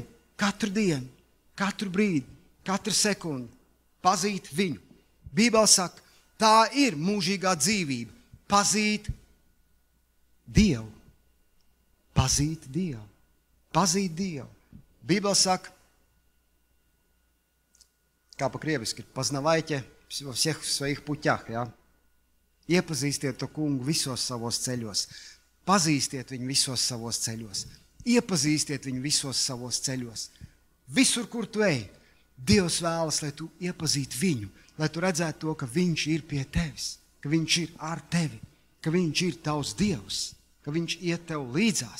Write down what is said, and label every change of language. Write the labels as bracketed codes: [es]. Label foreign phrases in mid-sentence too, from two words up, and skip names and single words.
[lv] Katru dienu, katru brīdi, katru sekundi pazīt viņu. Bībele saka, tā ir mūžīgā dzīvība. Pazīt Dievu. Pazīt Dievu. Pazīt Dievu. Bībele saka, kā [ru] по-кревски, познавайте во всех своих путях, [lv] ja? Iepazīstiet to kungu visos savos ceļos. Pazīstiet viņu visos savos ceļos. Iepazīstiet viņu visos savos ceļos. Visur, kur tu ej, Dievs vēlas, lai tu iepazītu viņu, lai tu redzētu to, ka viņš ir pie tevis, ka viņš ir ar tevi, ka viņš ir tavs Dievs, ka viņš iet tev līdzās.